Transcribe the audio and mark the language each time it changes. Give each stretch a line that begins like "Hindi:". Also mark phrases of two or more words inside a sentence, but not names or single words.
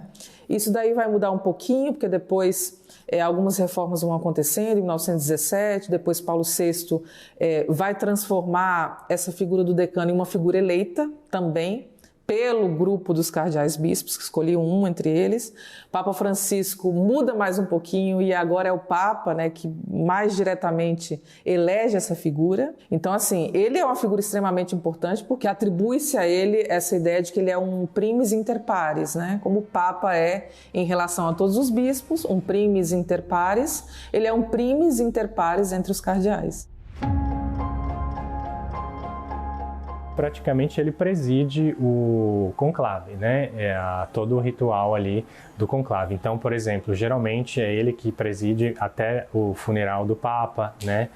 Portuguese: Isso daí vai mudar um pouquinho, porque depois algumas reformas vão acontecendo, em 1917, depois Paulo VI vai transformar essa figura do decano em uma figura eleita também, pelo grupo dos cardeais bispos, que escolhiam um entre eles. Papa Francisco muda mais um pouquinho e agora é o Papa, né, que mais diretamente elege essa figura. Então, assim, ele é uma figura extremamente importante porque atribui-se a ele essa ideia de que ele é um
Latin: primus inter pares,
Portuguese: né? Como o Papa é em relação a todos os bispos,
Latin: um primus inter pares,
Portuguese: ele é um
Latin: primus inter pares
Portuguese: entre os cardeais. Praticamente ele preside o conclave, né? Todo o ritual ali do conclave. Então, por exemplo, geralmente é ele que preside até o funeral do Papa, né?